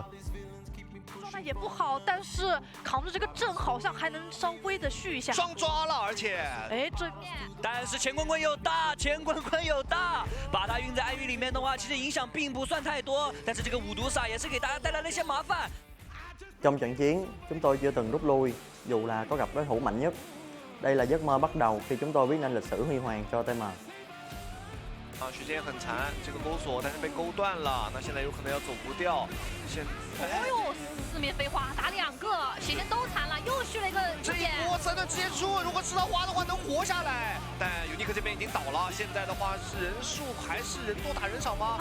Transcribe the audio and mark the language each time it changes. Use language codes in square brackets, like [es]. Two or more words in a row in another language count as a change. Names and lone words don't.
[zh] 状态也不好，但是扛住这个阵好像还能稍微的续一下。双抓了，而且，哎，对面，但是钱坤坤有大，把他运在暗域里面的话，其实影响并不算太多，但是这个五毒撒也是给大家带来了一些麻烦。 [vi] Trong trận chiến, chúng tôi chưa từng rút lui, dù là có gặp đối thủ mạnh nhất. Đây là giấc mơ bắt đầu khi chúng tôi viết nên lịch sử huy hoàng cho TM. [zh] 时间很残，这个钩索但是被勾断了，那现在有可能要走不掉。哎呦，四面飞花打2个，血线都残了，又续了一个这一波3段直接出，如果吃到花的话能活下来。但尤尼克这边已经倒了，现在的话是人数还是人多打人少吗？